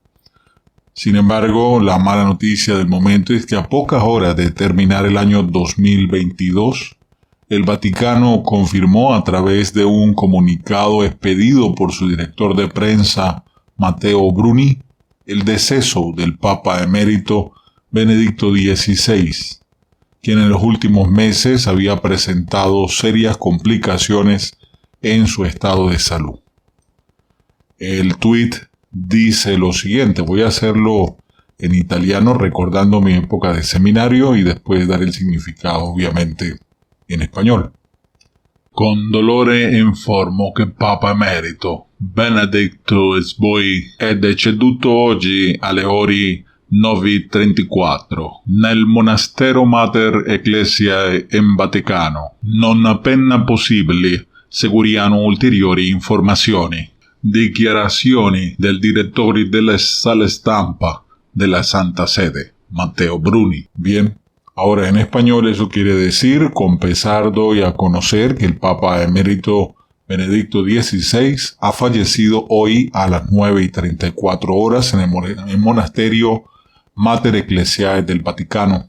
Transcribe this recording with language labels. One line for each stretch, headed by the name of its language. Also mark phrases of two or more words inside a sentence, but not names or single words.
Spanish: Sin embargo, la mala noticia del momento es que a pocas horas de terminar el año 2022, el Vaticano confirmó a través de un comunicado expedido por su director de prensa, Matteo Bruni, el deceso del Papa emérito Benedicto XVI, quien en los últimos meses había presentado serias complicaciones en su estado de salud. El tuit dice lo siguiente, voy a hacerlo en italiano recordando mi época de seminario y después dar el significado obviamente en español.
Italian: Con dolore informo che Papa Emerito Benedicto XVI è deceduto oggi alle ore 9:34 nel monastero Mater Ecclesiae in Vaticano. Non appena possibili seguiranno ulteriori informazioni. Dichiarazioni del direttore della sala stampa de la Santa Sede, Matteo Bruni.
Spanish: Bien, ahora en español eso quiere decir: con pesar doy a conocer que el Papa emérito Benedicto XVI ha fallecido hoy a las 9:34 horas en el monasterio Mater Ecclesiae del Vaticano.